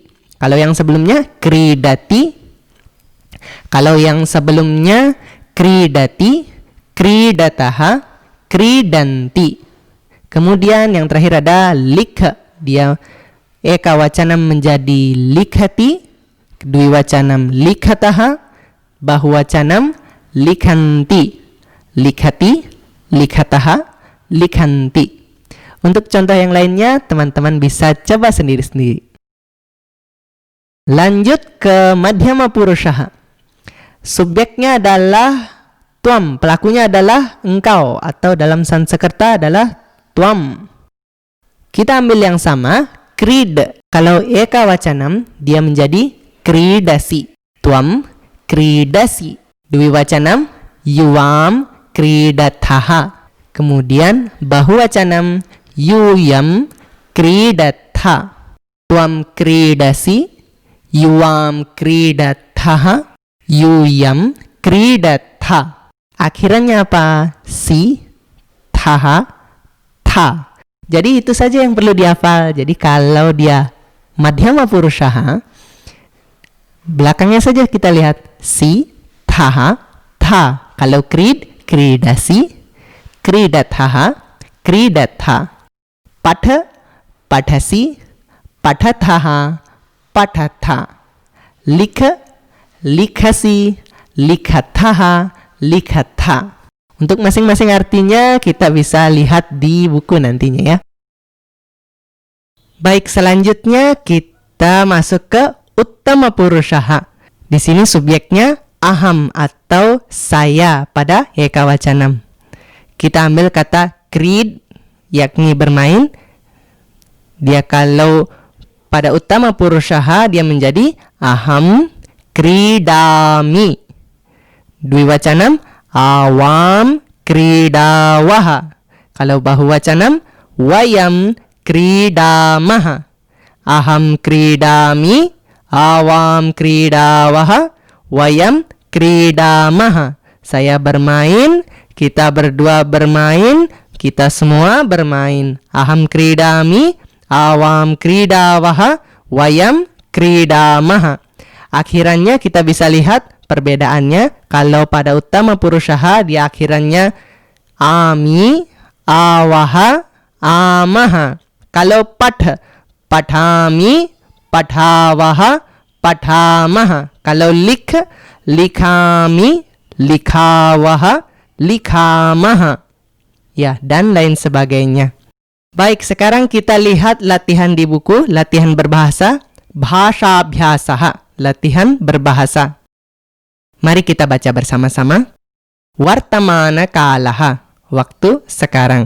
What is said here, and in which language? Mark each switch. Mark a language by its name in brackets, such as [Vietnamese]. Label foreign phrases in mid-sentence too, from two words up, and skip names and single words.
[Indonesian] Kalau yang sebelumnya kridati, kalau yang sebelumnya [Sanskrit] kridati, kridataha, kridanti. [Indonesian] Kemudian yang terakhir ada likha, dia ekawacanam menjadi likhati, [Sanskrit] dwiwacanam likhataha, bahuwacanam likhanti. Likhati, likhataha, likhanti. [Indonesian] Untuk contoh yang lainnya, teman-teman bisa coba sendiri-sendiri. Lanjut ke [Sanskrit] madhyama purushaha. [Indonesian] Subjeknya adalah tuam, pelakunya adalah engkau, atau dalam Sanskerta adalah tuam. Kita ambil yang sama, krid. Kalau [Sanskrit] eka wacanam, [Indonesian] dia menjadi kridasi. [Sanskrit] Tuam kridasi. Dwi wacanam, yuam kridathaha. Kemudian bahu wacanam, yuyam kridatha. Tuam kridasi, yuam kridathaha, yuyam kridatha. [Indonesian] Akhirannya apa? Si, thaha, tha. Jadi itu saja yang perlu dihafal. Jadi kalau dia [Sanskrit] madhyama purushaha, [Indonesian] belakangnya saja kita lihat [Sanskrit] si, thaha, tha. Kalau krid, kridasi, kridathaha, kridatha. Patha, pathasi, pathathaha, pathatha. Likha, likhasi, likhathaha, likhatha. [Indonesian] Untuk masing-masing artinya kita bisa lihat di buku nantinya ya. Baik, selanjutnya kita masuk ke [Sanskrit] uttama purushaha. [Indonesian] Di sini subjeknya aham atau saya pada ekawacanam. Kita ambil kata krid, yakni bermain. Dia kalau pada uttama purushaha dia menjadi [Sanskrit] aham kridami. Dwiwacanam awam kridawaha. Kalau bahuwacanam wayam kridamaha. Aham kridami, awam kridawaha, wayam kridamaha. [Indonesian] Saya bermain, kita berdua bermain, kita semua bermain. [Sanskrit] Aham kridami, awam kridawaha, wayam kridamaha. [Indonesian] Akhirannya kita bisa lihat perbedaannya. Kalau pada [Sanskrit] uttama purushaha [Indonesian] di akhirannya [Sanskrit] ami, awaha, amaha. Kalau patha, pathami, pathavaha, pathamaha. Kalau likh, likhami, likhavaha, likhamaha. [Indonesian] Ya, dan lain sebagainya. Baik, sekarang kita lihat latihan di buku, latihan berbahasa, bhashabhyasaha, latihan berbahasa. Mari kita baca bersama-sama. [Sanskrit] Vartamana kalaha, [Indonesian] waktu sekarang.